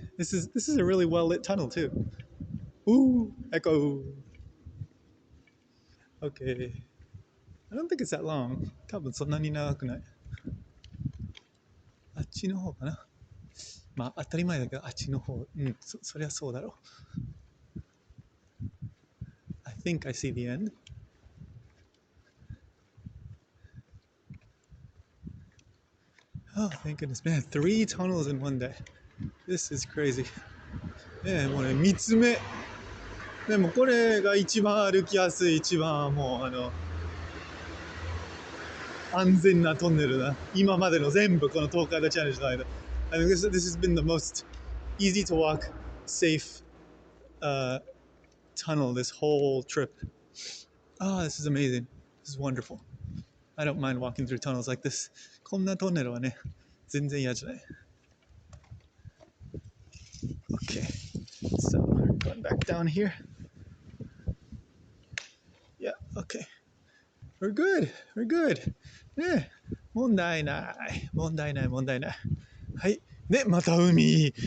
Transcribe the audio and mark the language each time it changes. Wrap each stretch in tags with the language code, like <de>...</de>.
<en>This is a really well lit tunnel too. Ooh, echo. Okay. I don't think it's that long.</en> <ja>多分そんなに長くない。あっちの方かな。まあ当たり前だけど、あっちの方。そりゃそうだろう。</ja> <en>I think I see the end. Oh, thank goodness. Man, 3 tunnels in one day. This is crazy.</en> <ja>もうね、3つ目。でもこれが一番歩きやすい、一番もう安全なトンネルだ。今までの全部この東海道チャレンジの間。</ja> <en>I think this has been the most easy to walk, safe tunnel this whole trip. Oh, this is amazing. This is wonderful. I don't mind walking through tunnels like this.</en> <ja>こんなトンネルはね、全然嫌じゃない。</ja> <en>Okay, so we're going back down here. Yeah, okay. We're good.</en> <ja>ね、問題ない。はい。ね、また海。</ja>